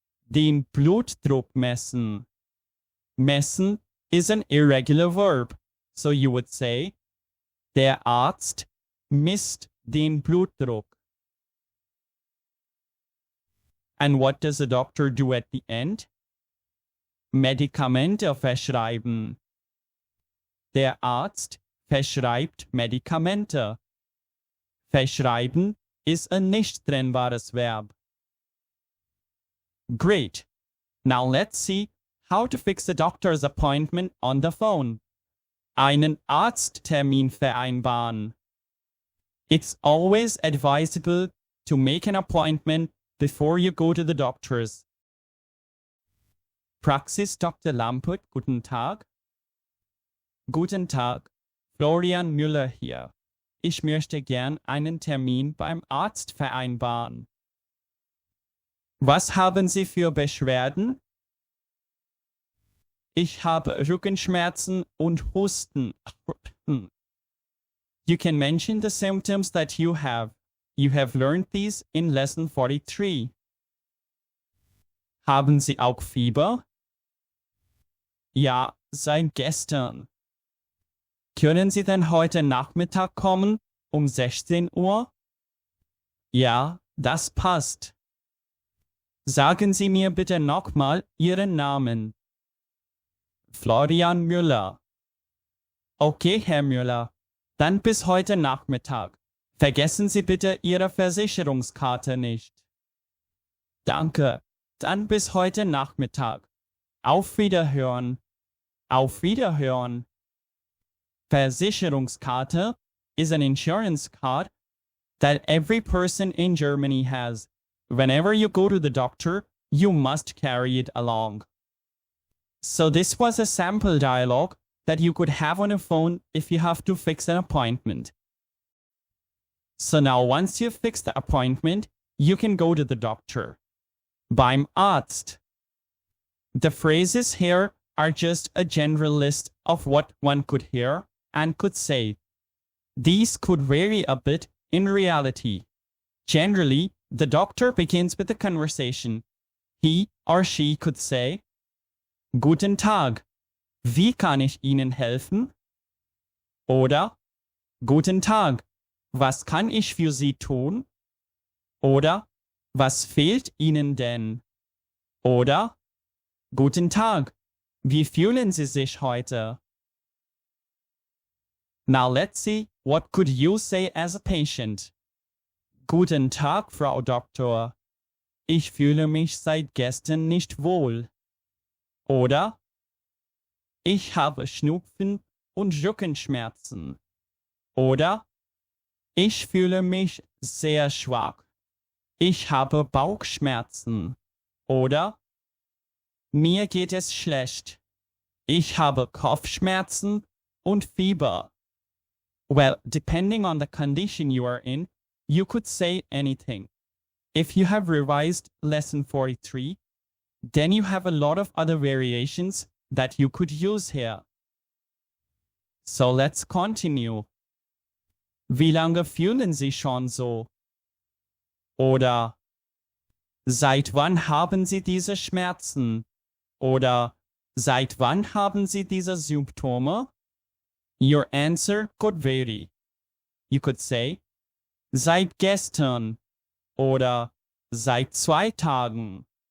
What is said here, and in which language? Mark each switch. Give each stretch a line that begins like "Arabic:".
German: Den Blutdruck messen.
English: Messen is an irregular verb, so you would say,
German: der Arzt misst den Blutdruck.
English: And what does a doctor do at the end?
German: Medikamente verschreiben. Der Arzt verschreibt Medikamente.
English: Verschreiben is a
German: nicht trennbares
English: verb. Great. Now let's see how to fix a doctor's appointment on the phone.
German: Einen Arzttermin vereinbaren.
English: It's always advisable to make an appointment before you go to the doctors.
German: Praxis Dr. Lampert, guten Tag. Guten Tag, Florian Müller hier. Ich möchte gern einen Termin beim Arzt vereinbaren. Was haben Sie für Beschwerden? Ich habe Rückenschmerzen und Husten.
English: You can mention the symptoms that you have. You have learned these in lesson 43.
German: Haben Sie auch Fieber? Ja, seit gestern. Können Sie denn heute Nachmittag kommen, um 16 Uhr? Ja, das passt. Sagen Sie mir bitte nochmal Ihren Namen. Florian Müller. Okay, Herr Müller. Dann bis heute Nachmittag. Vergessen Sie bitte Ihre Versicherungskarte nicht. Danke. Dann bis heute Nachmittag. Auf Wiederhören. Auf Wiederhören.
English: Versicherungskarte is an insurance card that every person in Germany has. Whenever you go to the doctor, you must carry it along. So this was a sample dialogue that you could have on a phone if you have to fix an appointment. So now once you've fixed the appointment, you can go to the doctor.
German: Beim Arzt.
English: The phrases here are just a general list of what one could hear and could say. These could vary a bit in reality. Generally, the doctor begins with a conversation. He or she could say,
German: Guten Tag, wie kann ich Ihnen helfen? Oder, Guten Tag, was kann ich für Sie tun? Oder, was fehlt Ihnen denn? Oder, Guten Tag, wie fühlen Sie sich heute?
English: Now let's see, what could you say as a patient?
German: Guten Tag, Frau Doktor. Ich fühle mich seit gestern nicht wohl. Oder, ich habe Schnupfen und Rückenschmerzen. Oder, ich fühle mich sehr schwach. Ich habe Bauchschmerzen. Oder, mir geht es schlecht. Ich habe Kopfschmerzen und Fieber.
English: Well, depending on the condition you are in, you could say anything. If you have revised lesson 43, then you have a lot of other variations that you could use here. So let's continue.
German: Wie lange fühlen Sie schon so? Oder seit wann haben Sie diese Schmerzen? Oder seit wann haben Sie diese Symptome?
English: Your answer could vary. You could say,
German: seit gestern oder seit 2 Tagen.